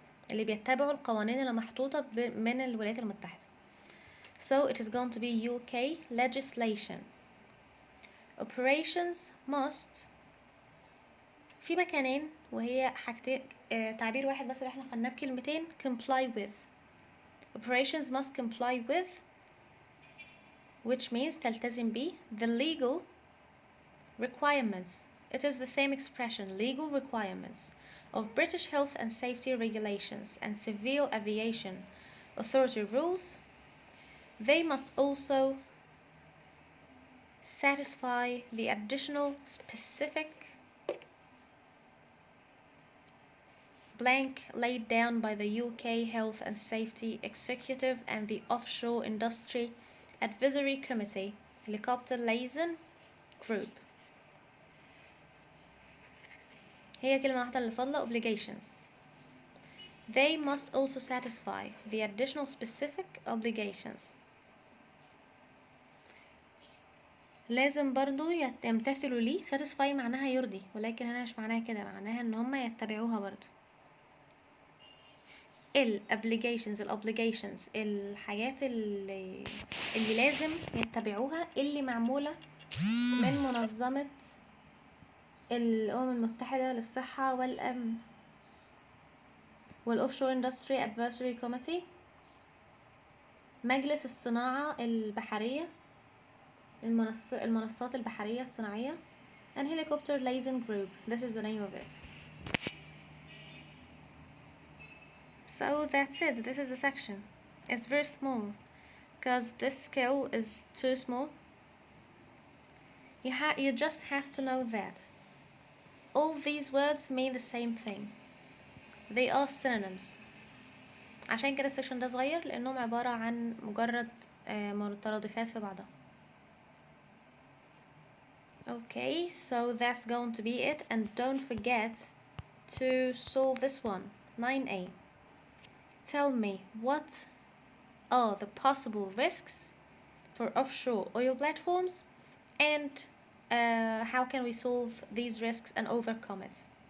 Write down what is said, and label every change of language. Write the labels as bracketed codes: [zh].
[ar] اللي بيتبعوا القوانين اللي محطوطة من الولايات المتحدة. [en] So it is going to be UK legislation. Operations must [ar] في مكانين وهي حاجتين تعبير واحد بس اللي احنا خدناه بكلمتين [en] comply with. Operations must comply with which means [ar] تلتزم بيه [en] the legal requirements. It is the same expression, legal requirements of British health and safety regulations and civil aviation authority rules. They must also satisfy the additional specific blank laid down by the UK Health and Safety Executive and the Offshore Industry Advisory Committee Helicopter Liaison Group. [ar] هي كلمة واحدة اللي فاضلة obligations. [en] They must also satisfy the additional specific obligations. [ar] لازم برضو يمتثلوا ليه. satisfy معناها يرضي ولكن هنا مش معناها كده، معناها ان هم يتبعوها برضو. obligations الحاجات اللي لازم يتبعوها اللي معمولة من منظمة الأمم المتحدة للصحة والأمن والأوفشور [en] Industry Advisory Committee [ar] مجلس الصناعة البحرية، المنصات البحرية الصناعية. [en] and helicopter leasing group. This is the name of it. So that's it. This is the section. It's very small because this skill is too small. You just have to know that all these words mean the same thing. They are synonyms. [ar] عشان كده السكشن ده صغير لأنهم عبارة عن مجرد مترادفات في بعضها. [en] Okay, so that's going to be it, and don't forget to solve this one. 9A. Tell me what are the possible risks for offshore oil platforms, and how can we solve these risks and overcome it.